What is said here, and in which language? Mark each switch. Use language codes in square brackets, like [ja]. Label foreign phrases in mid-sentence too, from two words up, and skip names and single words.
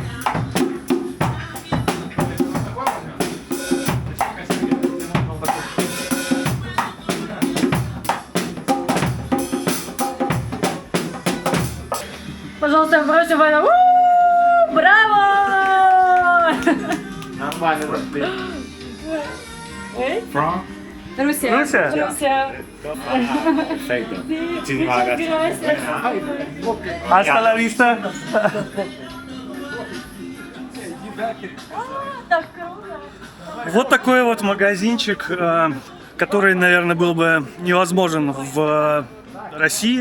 [ru] Пожалуйста, просим вас. Браво! Нормально, Руся. Руся? Руся. [es] Perfecto. Muchísimas gracias. Hasta la vista. [ru] Так круто. Вот такой вот магазинчик, который, наверное, был бы невозможен в России.